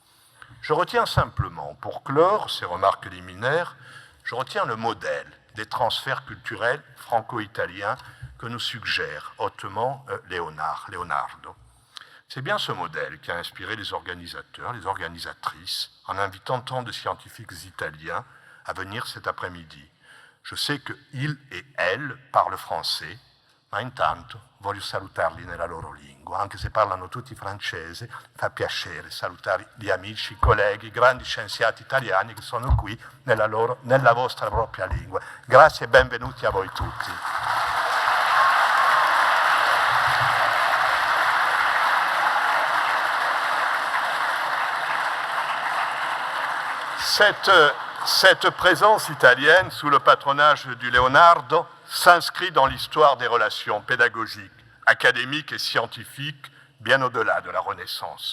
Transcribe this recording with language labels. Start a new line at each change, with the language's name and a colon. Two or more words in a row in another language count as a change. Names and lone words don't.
French: Je retiens simplement, pour clore ces remarques liminaires, je retiens le modèle des transferts culturels franco-italiens que nous suggère hautement Leonardo. C'est bien ce modèle qui a inspiré les organisateurs, les organisatrices, en invitant tant de scientifiques italiens à venir cet après-midi. Je sais qu'ils et elles parlent français,
Italian: ma intanto voglio salutarli nella loro lingua, anche se parlano tutti francese, fa piacere salutare gli amici, i colleghi, i grandi scienziati italiani che sono qui nella vostra propria lingua. Grazie e benvenuti a voi tutti.
French: Cette présence italienne, sous le patronage du Leonardo, s'inscrit dans l'histoire des relations pédagogiques, académiques et scientifiques, bien au-delà de la Renaissance.